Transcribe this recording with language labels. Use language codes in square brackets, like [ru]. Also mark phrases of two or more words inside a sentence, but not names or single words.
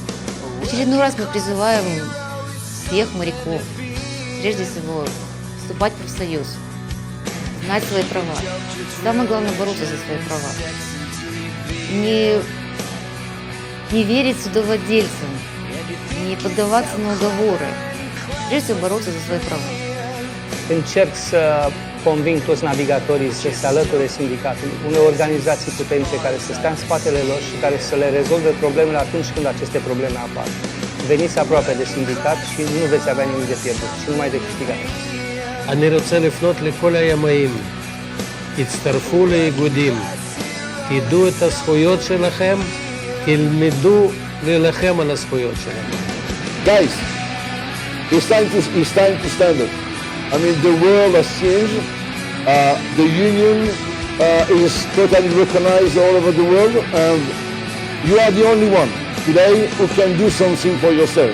[ru] В очередной раз мы призываем всех моряков, прежде всего, вступать в профсоюз, знать свои права. Самое главное – бороться за свои права. Не верить судовладельцам, не поддаваться на уговоры. Прежде всего, boroться за свои права. [ro] Încerc să conving toți navigatorii să se alăture sindicatului, unei organizații puternice care să stea în spatele lor și care să le rezolve problemele atunci când aceste probleme apar. Veniți aproape de sindicat și nu veți avea nimic de pierdut, ci numai de câștigat. [he] אני רוצה לפנות לכל הימאים, תצטרפו לאיגודים, תדעו את הזכויות שלכם, תלמדו להילחם על הזכויות שלכם. [en] Guys, it's time to stand up. I mean, the world has changed. The union is totally recognized all over the world, and you are the only one today who can do something for yourself.